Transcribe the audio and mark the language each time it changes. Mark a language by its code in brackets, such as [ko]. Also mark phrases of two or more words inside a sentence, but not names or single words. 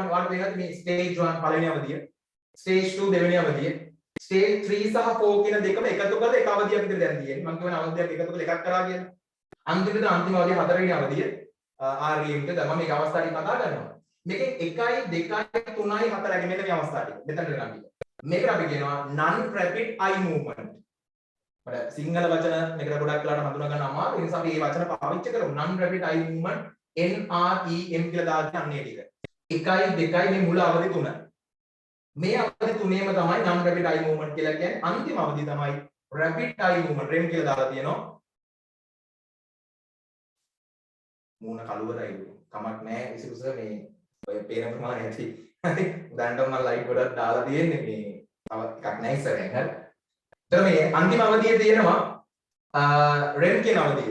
[si] ඔයාලට පේනද මේ ස්ටේජ් 1 පළවෙනි අවධිය, ස්ටේජ් 2 දෙවෙනි අවධිය, ස්ටේජ් 3 සහ 4 කියන දෙකම එකතු කරලා එක අවධියක් විතර දැන් තියෙන්නේ. මම කියන අවධියක් එකතු කරලා එකක් කරා කියලා. අන්තිමට අන්තිම අවධිය 4වෙනි අවධිය REM එක තමයි මේක අවස්ථා ටික කතා කරනවා. මේකෙන් 1යි 2යි 3යි 4යි මෙන්න මේ අවස්ථා ටික. මෙතනට ගන්න. මේකට අපි කියනවා [en] non rapid eye movement. [si] අපිට සිංහල වචන මේකට ගොඩක් වෙලාට හඳුනා ගන්න අමාරු. ඒ නිසා අපි මේ වචන පාවිච්චි කරමු. [en] non rapid eye movement NREM [si] කියලා දාගෙන අන්නේ ටික. 1යි 2යි මේ මුල අවධි 3. මේ අවධි තුනේම තමයි [en] non rapid eye movement [si] කියලා කියන්නේ. අන්තිම අවධිය තමයි [en] rapid eye movement REM [si] කියලා දාලා තියෙනවා. මූණ කළුවරයි කමක් නැහැ ඉසිකුස මේ ඔය පේන ප්‍රමාණය ඇති. හරි. දැන්ට මම ලයිට් ගොඩක් දාලා තියෙන්නේ මේ තව එකක් නැහැ ඉස්සරහෙන්. හරි. එතකොට මේ අන්තිම අවධියේ තියෙනවා REM කියන අවධිය.